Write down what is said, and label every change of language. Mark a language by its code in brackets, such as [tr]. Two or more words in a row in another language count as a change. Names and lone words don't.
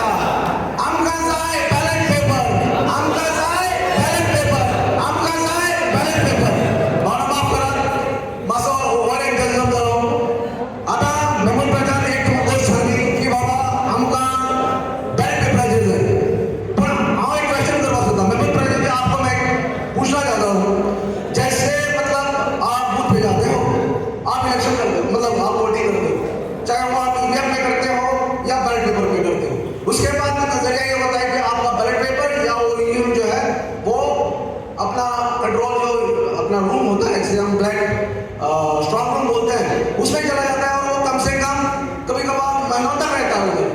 [kok] आमकां जाय [en] ballot paper, [kok] आमकां जाय [en] ballot paper, [kok] आमकां जाय [en] ballot paper. [kok] म्हाका माफ करात, मातसो [en] over exaggeration [kok] जालो. आतां मेहमूद प्राचान एक गोश्ट सांगली की बाबा आमकां बॅलेट पेपराचेर जाय. पूण हांव एक क्वेश्चन करपाक सोदता. [hi] मेहमूद प्राचा जी, आपको मैं पूछना चाहता हूँ, जैसे मतलब आप बूथ पे जाते हो, आप इलेक्शन करते हो, मतलब आप वोटिंग करते हो, चाहे वो आप EVM में करते हो या [en] ballot paper [hi] में करते हो. उसके बाद नजरिया ये होता है कि आपका [en] ballot paper [hi] या वो EVM जो है वो अपना कंट्रोल जो अपना रूम होता है, जिसे हम [en] black strong room [hi] बोलते हैं, उसमें चला जाता है और वो कम से कम कभी कभार महीनों तक रहता है.